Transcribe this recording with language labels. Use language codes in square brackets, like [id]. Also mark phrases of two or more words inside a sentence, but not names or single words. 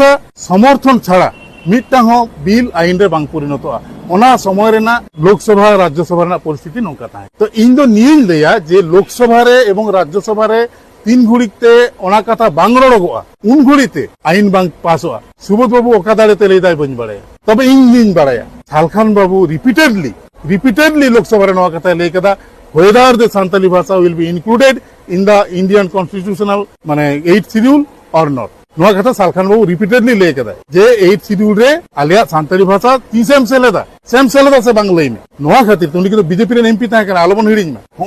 [sat] समर्थन छाड़ा मिटटांग बिल आईन रे बांग परिणतोआ ओना समय रेना लोकसभा राज्यसभा रेना परिस्थिति नोका ताहे तो इन दो नियम लेया जे लोकसभा रे एवं राज्यसभा रे 3 घुड़ीते ओना कथा बांग रड़गोआ उन घुड़ीते आईन बांग पासोआ सुबोध बाबू ओकादारे ते लई दाय बन बाड़ाया तबे इन बाड़ाया सालखान बाबू रिपीटेडली लोकसभा रे नोआ कथा लई कदा [en] whether the Santali Bhasha will be included in the Indian constitutional [sat] माने [en] 8th schedule or not [sat] नोआ कथा सालखान बाबू रिपीटेडली ले कदा जे 8th schedule रे आलिया सांताली भाषा ती सेम सेलेदा से बांग लई में नोआ खातिर तुनी कितो बीजेपी रे एमपी ता करा आलोबन हिडिंग में